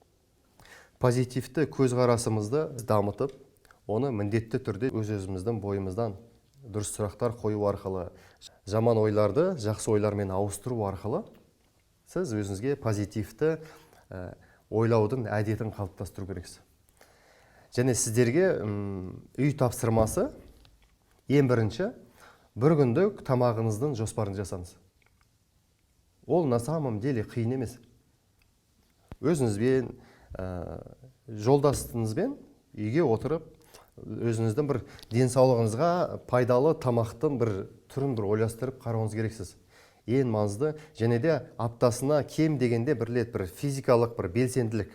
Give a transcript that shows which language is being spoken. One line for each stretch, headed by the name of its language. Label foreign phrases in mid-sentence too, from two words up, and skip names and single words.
Kazakh: Позитивті көзқарасымызды дамытып, оны міндетті түрде өз-өзіміздің бойымыздан дұрыс сұрақтар қою арқылы, жаман ойларды жақсы ойлармен ауыстыру арқылы сіз өзіңізге позитивті ойлаудың әдетін қалыптастыру керексіз. Және сіздерге үй тапсырмасы ең бірінші бір күндік тамағыңыздың жоспарын жасаңыз. Ол
Russian: на самом деле
Kazakh: қиын емес. Өзіңізбен, жолдасыңызбен үйге отырып, өзіңіздің бір денсаулығыңызға пайдалы тамақтың бір түрін бір ойластырып қарауыңыз керексіз. Ең маңызды, және де аптасына кем дегенде бір рет бір физикалық бір белсенділік.